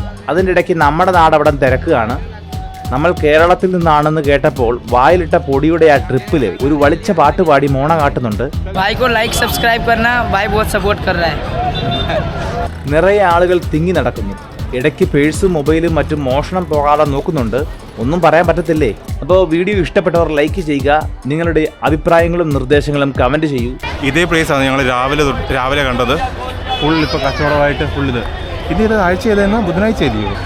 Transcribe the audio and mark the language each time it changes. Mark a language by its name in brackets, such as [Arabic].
[Malayalam] അതിൻ്റെ ഇടയ്ക്ക് നമ്മുടെ നാടവിടം തിരക്കുകയാണ്. നമ്മൾ കേരളത്തിൽ നിന്നാണെന്ന് കേട്ടപ്പോൾ വായിലിട്ട പൊടിയുടെ ആ ട്രിപ്പിൽ ഒരു വളിച്ച പാട്ട് പാടി മോണ കാട്ടുന്നുണ്ട്. [Hindi] भाई को लाइक सब्सक्राइब करना, भाई बहुत सपोर्ट कर रहा है. [Malayalam] നിറയെ ആളുകൾ തിങ്ങി നടക്കുന്നു. ഇടയ്ക്ക് പേഴ്സും മൊബൈലും മറ്റും മോഷണം പോകാതെ നോക്കുന്നുണ്ട്. ഒന്നും പറയാൻ പറ്റത്തില്ലേ. അപ്പോൾ വീഡിയോ ഇഷ്ടപ്പെട്ടവർ ലൈക്ക് ചെയ്യുക. നിങ്ങളുടെ അഭിപ്രായങ്ങളും നിർദ്ദേശങ്ങളും കമൻറ്റ് ചെയ്യൂ. ഇതേ പ്ലേസാണ് ഞങ്ങൾ രാവിലെ കണ്ടത്. ഫുൾ ഇപ്പോൾ കച്ചവടമായിട്ട് ഫുൾ ഇത് ആഴ്ച ഏതായിരുന്നു? ബുധനാഴ്ച ആയിരിക്കും.